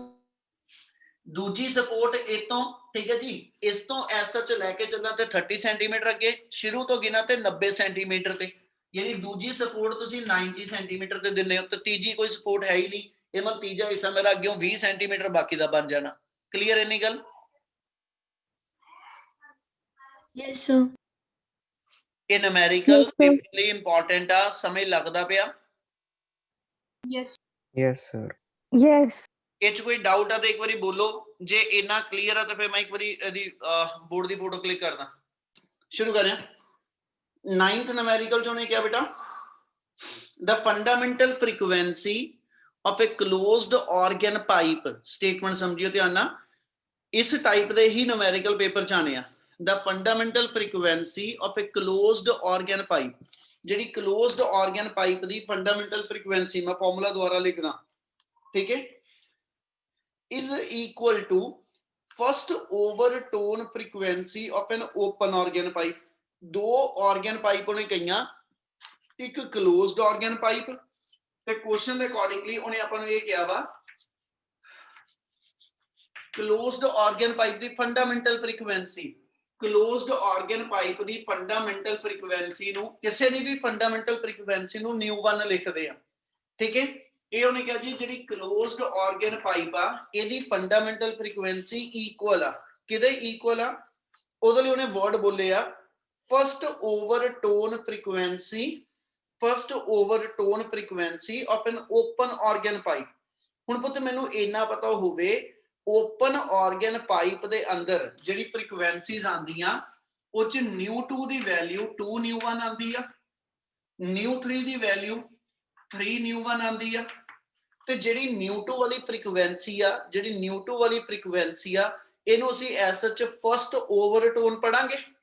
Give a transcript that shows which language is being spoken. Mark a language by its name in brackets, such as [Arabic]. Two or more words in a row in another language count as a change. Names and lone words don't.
[Punjabi] ਦੂਜੀ ਸਪੋਰਟ ਇਹ ਤੋਂ, ਠੀਕ ਹੈ ਜੀ, ਇਸ ਤੋਂ ਐਸਐਚ ਲੈ ਕੇ ਚੱਲਾਂ ਤੇ 30 ਸੈਂਟੀਮੀਟਰ ਅੱਗੇ ਸ਼ੁਰੂ ਤੋਂ ਗਿਣਾ ਤੇ 90 ਸੈਂਟੀਮੀਟਰ ਤੇ, ਯਾਨੀ ਦੂਜੀ ਸਪੋਰਟ ਤੁਸੀਂ 90 ਸੈਂਟੀਮੀਟਰ ਤੇ ਦਿੰਨੇ ਹੋ ਤੇ ਤੀਜੀ ਕੋਈ ਸਪੋਰਟ ਹੈ ਹੀ ਨਹੀਂ। ਇਹ ਮਤਲਬ ਤੀਜਾ ਹਿੱਸਾ ਮੇਰਾ ਅੱਗੇ 20 ਸੈਂਟੀਮੀਟਰ ਬਾਕੀ ਦਾ ਬਣ ਜਾਣਾ। ਕਲੀਅਰ ਇੰਨੀ ਗੱਲ? [English] Yes, sir. [Punjabi] ਇਹ ਨੂਮੈਰੀਕਲ [English] Yes, sir. [Punjabi] ਲਈ ਇੰਪੋਰਟੈਂਟ ਆ, ਸਮਝ ਲੱਗਦਾ ਪਿਆ? [English] Yes. Yes, sir. Yes. [Punjabi] ਇਹ ਚ ਕੋਈ ਡਾਊਟ ਆ ਤਾਂ ਇੱਕ ਵਾਰੀ ਬੋਲੋ। ਜੇ ਇੰਨਾ ਕਲੀਅਰ ਆ ਤਾਂ ਫਿਰ ਮੈਂ ਇੱਕ ਵਾਰੀ ਇਹਦੀ ਬੋਰਡ ਦੀ [English] photo click [Punjabi] ਕਰਦਾ। ਸ਼ੁਰੂ ਕਰਿਆ। 9th ਨੂਮੈਰੀਕਲ ਚ ਉਹਨੇ ਕਿਹਾ ਬੇਟਾ [English] the fundamental frequency of a closed organ pipe statement [Punjabi] ਸਮਝਿਓ ਧਿਆਨ ਨਾਲ, ਇਸ ਟਾਈਪ ਦੇ ਹੀ ਨੂਮੈਰੀਕਲ ਪੇਪਰ ਚ ਆਣੇ ਆ। [English] the fundamental frequency of a closed organ pipe, ਜਿਹੜੀ closed organ pipe ਦੀ fundamental frequency [Punjabi] ਮੈਂ ਫਾਰਮੂਲਾ ਦੁਆਰਾ ਲਿਖਦਾ, ਠੀਕ ਹੈ, [English] is equal to first overtone frequency of an open organ pipe। [Punjabi] ਦੋ [English] organ pipe [Punjabi] ਉਹਨੇ ਕਹੀਆਂ, ਇੱਕ [English] closed organ pipe [Punjabi] ਤੇ ਕੁਐਸਚਨ ਦੇ ਅਕੋਰਡਿੰਗਲੀ ਉਹਨੇ ਆਪਾਂ ਨੂੰ ਇਹ ਕਿਹਾ ਵਾ [English] closed organ pipe [Punjabi] ਦੀ [English] fundamental frequency, closed organ pipe [Punjabi] ਦੀ [English] fundamental frequency [Punjabi] ਨੂੰ, ਕਿਸੇ ਦੀ ਵੀ [English] fundamental frequency [Punjabi] ਨੂੰ μ1 ਲਿਖਦੇ ਆ, ਠੀਕ ਹੈ। ਇਹ ਉਹਨੇ ਕਿਹਾ ਜੀ ਜਿਹੜੀ [English] closed organ pipe [Punjabi] ਆ ਇਹਦੀ [English] fundamental frequency equal [Punjabi] ਆ, ਕਿਹਦੇ equal ਆ? ਉਹਦੇ ਲਈ ਉਹਨੇ ਵਰਡ ਬੋਲੇ ਆ [English] first overtone frequency, first overtone frequency of an open organ pipe। [Punjabi] ਹੁਣ ਪੁੱਤ ਮੈਨੂੰ ਇੰਨਾ ਪਤਾ ਹੋਵੇ [English] open organ pipe [Punjabi] ਦੇ ਅੰਦਰ ਜਿਹੜੀ ਫ੍ਰੀਕੁਐਂਸੀਜ਼ ਆਉਂਦੀਆਂ ਉਹ ਚ μ2 ਦੀ ਵੈਲਿਊ 2 μ1 ਆਉਂਦੀ ਆ, μ3 ਦੀ ਵੈਲਿਊ 3 μ1 ਆਉਂਦੀ ਆ, ਤੇ ਜਿਹੜੀ μ2 ਵਾਲੀ ਫ੍ਰੀਕੁਐਂਸੀ ਆ, ਜਿਹੜੀ μ2 ਵਾਲੀ ਫ੍ਰੀਕੁਐਂਸੀ ਆ ਇਹਨੂੰ ਅਸੀਂ ਐਸ ਚ [English] first overtone [Punjabi] ਪੜਾਂਗੇ।